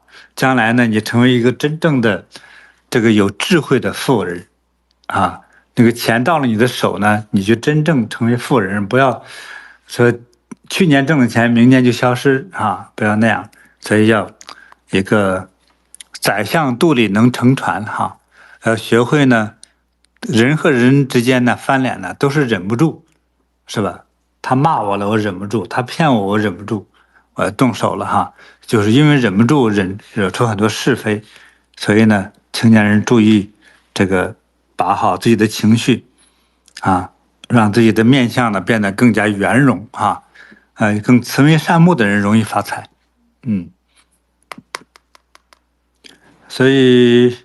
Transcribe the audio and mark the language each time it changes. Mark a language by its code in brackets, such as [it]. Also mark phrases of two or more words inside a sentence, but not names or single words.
[zh] 將來呢，你成為一個真正的這個有智慧的富人啊，那個錢到了你的手呢，你就真正成為富人，不要說去年掙的錢明年就消失啊，不要那樣。所以要一個宰相肚裡能乘船哈，要學會呢。人和人之間呢，翻臉呢，都是忍不住，是吧？他罵我了，我忍不住；他騙我，我忍不住，我動手了哈。就是因為忍不住，惹出很多是非，所以呢，青年人注意這個，把好自己的情緒啊，讓自己的面相呢變得更加圓融啊，更慈眉善目的人容易發財，所以。